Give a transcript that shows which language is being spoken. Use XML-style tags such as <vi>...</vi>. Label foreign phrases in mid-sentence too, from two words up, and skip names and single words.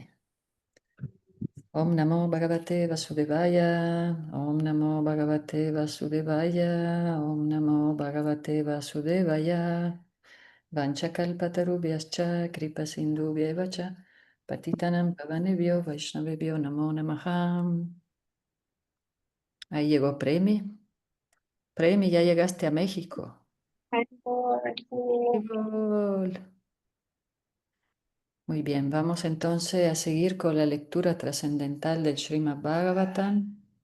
<sa>Om Namo Bhagavate Vasudevaya, Om Namo Bhagavate Vasudevaya, Om Namo Bhagavate Vasudevaya. Vanchakalpatarubhyascha kripa sindhubhyevacha patitanam pavanebhyo vaishnavebhyo namo namaha.</sa> <es>Ahí llegó Premi. Premi, ya llegaste a México. Haribol. Muy bien, vamos entonces a seguir con la lectura trascendental del Srimad Bhagavatam.</es>